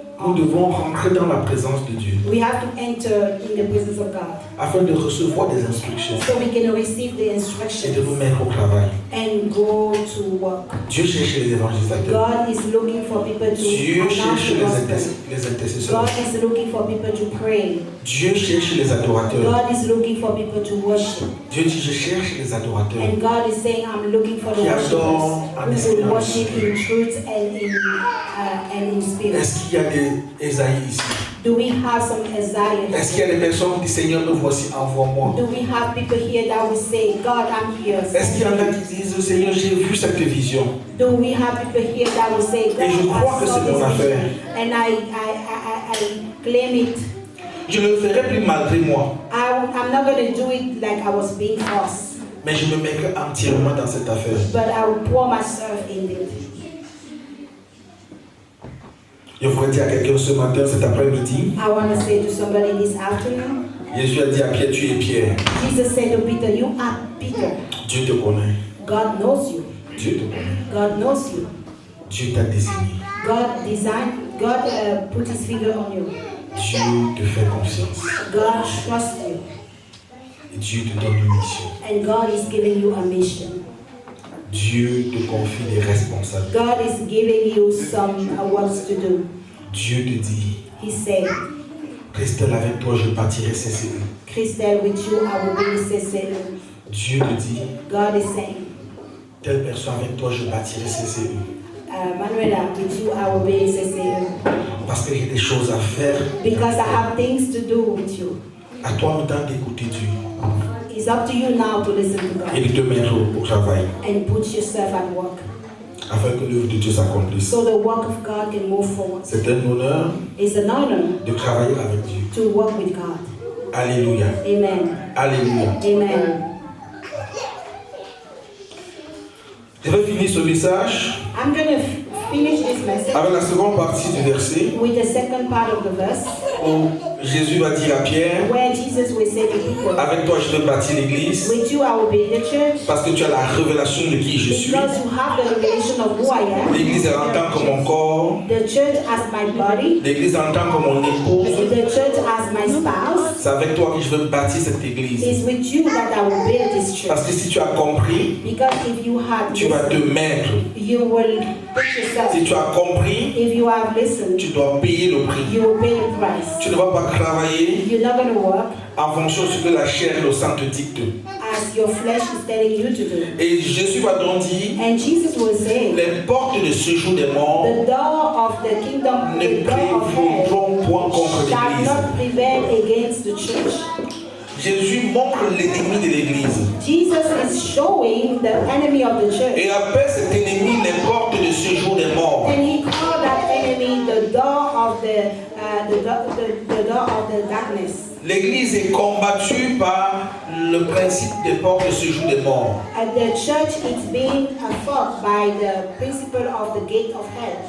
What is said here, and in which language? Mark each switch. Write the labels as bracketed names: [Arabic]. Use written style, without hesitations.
[French] nous devons rentrer dans la présence de Dieu [English] We have to enter in the presence of God [French] afin de recevoir des instructions [English] so we can receive the [French] et de [English] instructions [French] nous mettre au travail. [English] and go to work. [French] Dieu cherche les évangélisateurs. [English] God is looking for people to [French] Dieu [English] announce [French] cherche [English] the gospel. [French] les intercesseurs. [English] God is looking for people to pray. [French] Dieu cherche les adorateurs. [English] God is looking for people to worship. [French] Dieu dit, je cherche les adorateurs. [English] And God is saying, I'm looking for the [French] Qui adorent en [English] worshippers who will [French] esprit. [English] worship in truth and in spirit. [French] Est-ce qu'il y a des Ésaïe ici? [English] Do we have some Isaiah? [French] Est-ce qu'il y a des personnes qui disent, Seigneur, me voici, envoie-moi? [English] Do we have people here that will say, God, I'm here? [French] Est-ce qu'il y en a qui disent, Seigneur, j'ai vu cette vision? [English] Do we have people here that will say, God, [French] Et je crois [English] I [French] que [English] saw [French] c'est mon [English] this [French] affaire. [English] vision and I claim it. [French] Je ne le ferai plus malgré moi, [English] I'm not going to do it like I was being forced, [French] mais je me mettrai entièrement dans cette affaire. [English] but I will pour myself in it. [French] Je voudrais dire à quelqu'un ce matin, cet après-midi, [English] I want to say to somebody this afternoon, [French] Jésus a dit à Pierre, tu es Pierre. [English] Jesus said to Peter, you are Peter. [French] Dieu te connaît. [English] God knows you. [French] Dieu te connaît. [English] God knows you. [French] Dieu t'a désigné. [English] God put his finger on you. [French] Dieu te fait confiance. [English] God trusts you. [French] Et Dieu te donne une mission. [English] And God is giving you a mission. [French] Dieu te confie des responsabilités. [English] God is giving you some works to do. [French] Dieu te dit, [English] He said, [French] Christelle, avec toi, je bâtirai CCE. [English] Crystal, with you I will be CCE. [French] Dieu te dit, [English] God is saying, [French] telle personne avec toi, je bâtirai CCE. [English] Manuela, with you I will be CCE. [French] Parce que j'ai des choses à faire. [English] Because I have things to do with you. [French] À toi maintenant d'écouter Dieu [English] It's up to you now to listen to [French] et [English] God [French] de te mettre au travail [English] and put yourself at work [French] afin que l'œuvre de Dieu s'accomplisse. [English] so the work of God can move forward. [French] C'est un honneur [English] It's an honor [French] de travailler avec Dieu. [English] to work with God. [French] Alléluia. [English] Amen. [French] Alléluia. [English] Amen. [French] Je vais finir ce message [English] I'm going to finish this message [French] avec la seconde partie du verset [English] with the second part of the verse [French] où Jésus va dire à Pierre, [English] where Jesus will say to people, [French] avec toi je vais bâtir l'église [English] with you I will be the church [French] parce que tu as la révélation de qui je suis. [English] because you have the revelation of who I am. [French] L'église elle entend comme mon corps, [English] The church as my body, [French] l'église entend comme mon épouse. [English] the church as my spouse. [French] C'est avec toi que je veux bâtir cette église. [English] It's with you that I will build this church. [French] Parce que si tu as compris, [English] Because if you have [French] tu vas te [English] listened, [French] mettre. [English] you will put yourself. [French] Si tu as compris, [English] If you have listened, [French] tu dois payer le prix. [English] you will pay the price. [French] Tu ne vas pas travailler [English] You're not going to work [French] en fonction de ce que la chair et le sang te dictent. [English] as your flesh is telling you to do. [French] Et Jésus va donc dire, [English] And Jesus will say, [French] les portes de ce jour des morts [English] the door of the kingdom, [French] ne [English] the door of hell, [French] prévaudront point contre [English] shall [French] l'église. [English] not prevail against the church. [French] Jésus montre l'ennemi de l'église [English] Jesus is showing the enemy of the church. [French] et appelle cet ennemi les portes de ce jour des morts. [English] And he called that enemy the door of the door of the darkness. [French] L'église est combattue par le principe des portes de ce jour des morts. [English] And the church is being fought by the principle of the gate of hell.